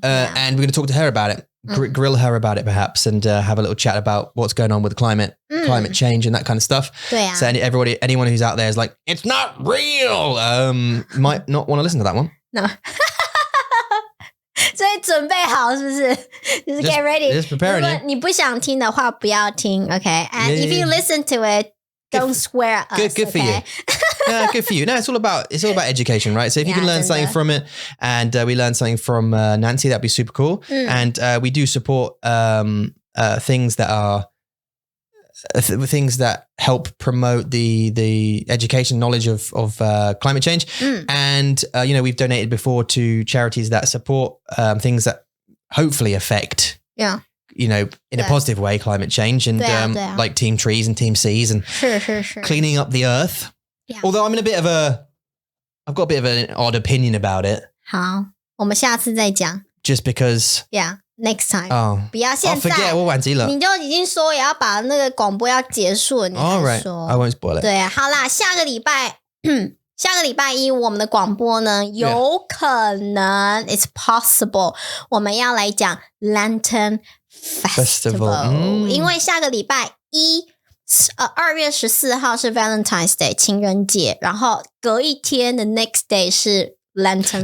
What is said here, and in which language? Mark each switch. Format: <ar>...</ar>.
<en>And we're going to talk to her about it. Grill her about it perhaps and have a little chat about what's going on with climate change and that kind of stuff. So anyone who's out there is like, it's not real, might not want to listen to that one. No.</en> <zh>所以准备好是不是？就是</zh> <en>get ready. Just preparing.</en> <zh>如果你不想听的话，不要听 okay?</zh> <en>And if you listen to it, don't swear at us. Good for you. Good for you. No, it's all about education, right? So if you can learn something from it, and we learn something from Nancy, that'd be super cool. And we do support things that are things that help promote the education knowledge of climate change. And, we've donated before to charities that support things that hopefully affect, in a positive way, climate change and like Team Trees and Team Seas and cleaning up the earth. Yeah. Although I've got a bit of an odd opinion about it.</en> <zh>好，我们下次再讲。</zh> <en>Just because. Yeah.Next time.</en> <zh>不要现在</zh> <en>forget</en> <zh>我忘记了。你就已经说也要把那个广播要结束了，你才说。</zh> <en>I won't spoil it.</en> <zh>对，好啦，下个礼拜一我们的广播呢，有可能</zh> <en>it's possible</en> <zh>我们要来讲 Lantern Festival， 因为下个礼拜一2月14号是 Valentines Day 情人节，然后隔一天的</zh> <en>next day</en> <zh>是 Lantern</zh>